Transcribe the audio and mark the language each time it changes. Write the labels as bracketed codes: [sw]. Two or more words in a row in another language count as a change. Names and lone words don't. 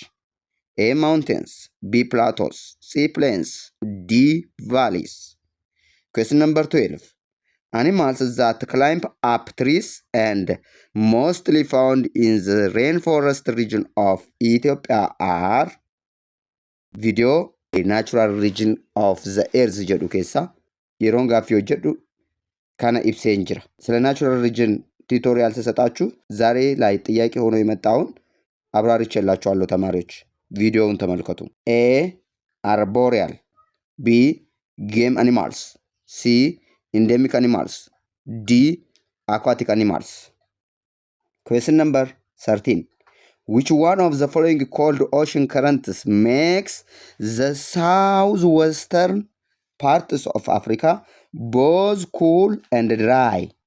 [en] A, mountains, B, plateaus, C, plains, D, valleys. Question number 12. Animals that climb up trees and mostly found in the rainforest region of Ethiopia are video a natural region of the earth [om] jedhu keessa yeroon gaaffii hojjedhu kana ibseen jira. [am] ስለ [en] natural region tutorial [am] ተሰጣችሁ ዛሬ ላይ ጥያቄ ሆኖ የመጣውን አብራርቼላችኋለሁ ተማሪዎች ቪዲዮውን ተመልከቱ። [en] A arboreal, B game animals, C endemic animals, D aquatic animals. Question number 13. Which one of the following cold ocean currents makes the southwestern parts of Africa both cool and dry?